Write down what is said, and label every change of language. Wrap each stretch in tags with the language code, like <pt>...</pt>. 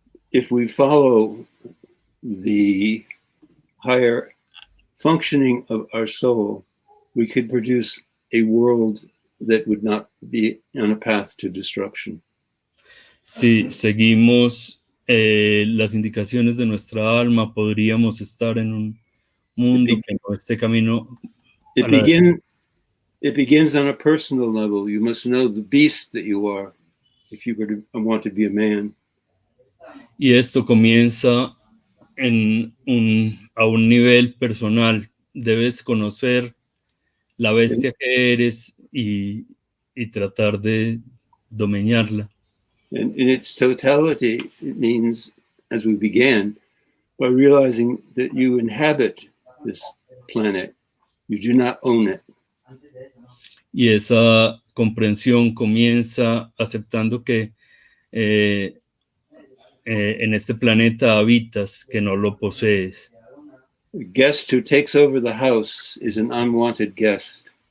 <en>If we follow the higher functioning of our soul, we could produce a world that would not be on a path to destruction.</en> <es>Si seguimos las indicaciones de nuestra alma, podríamos estar en un mundo que no esté camino.</es> <en>It begins on a personal level. You must know the beast that you are if you want to be a man.</en> <es>Y esto comienza a un nivel personal. Debes conocer la bestia que eres y tratar de dominarla.</es> <en>And in its totality, it means, as we began, by realizing that you inhabit this planet, you do not own it.</en> <es>Y esa comprensión comienza aceptando que en este planeta habitas, que no lo posees.</es> <en>A guest who takes over the house is an unwanted guest.</en>